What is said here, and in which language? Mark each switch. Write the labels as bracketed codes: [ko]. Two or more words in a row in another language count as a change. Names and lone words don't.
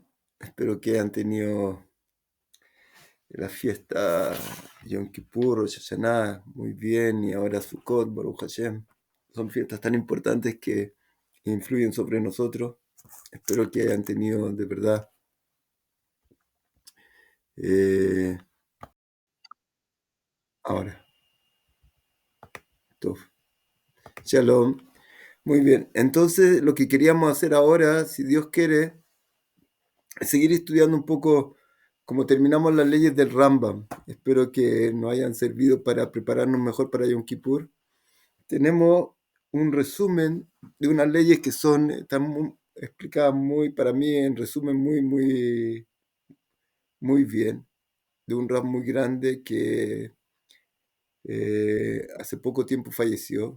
[es] Espero que hayan tenido la fiesta Yom Kippur, Rosh Hashanah, muy bien, y ahora Sukkot, [he] ברוך השם. [es] Son fiestas tan importantes que influyen sobre nosotros. Espero que hayan tenido de verdad ahora. [he] טוב. שלום. [es] Muy bien. Entonces, lo que queríamos hacer ahora, si Dios quiere, es seguir estudiando un poco como terminamos las leyes del Rambam. Espero que nos hayan servido para prepararnos mejor para Yom Kippur. Tenemos un resumen de unas leyes que están explicadas para mí, en resumen, muy bien, de un Rab muy grande que hace poco tiempo falleció.